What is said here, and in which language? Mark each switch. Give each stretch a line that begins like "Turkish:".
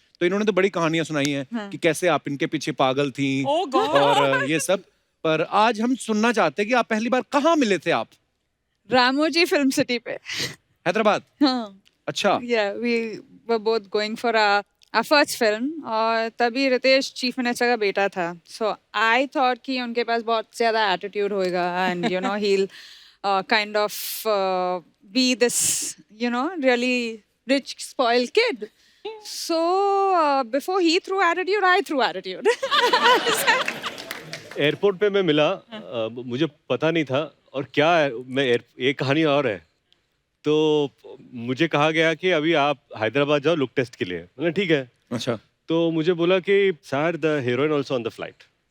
Hindi: तो इन्होंने तो बड़ी कहानियां सुनाई हैं कि कैसे आप इनके पीछे पागल थी और ये सब। पर आज हम सुनना चाहते हैं कि आप पहली बार कहाँ मिले थे आप? रामोजी फिल्म सिटी पे। हैदराबाद? हाँ। अच्छा।
English: we were both going for our first film
Hindi: और तभी रितेश चीफ मिनिस्टर का बेटा था।
English: So I thought
Hindi: कि उनके पास बहुत ज्यादा एटीट्यूड होएगा
English: and he'll kind of be this really rich spoiled kid. So before he threw attitude, I threw attitude.
Hindi: Airport पे मैं मिला, मुझे पता नहीं था और क्या है, एक कहानी और है। तो मुझे कहा गया कि अभी आप हैदराबाद जाओ लुक टेस्ट के लिए। मैंने ठीक है। अच्छा। तो मुझे बोला कि
English: Sir the heroine also on the flight.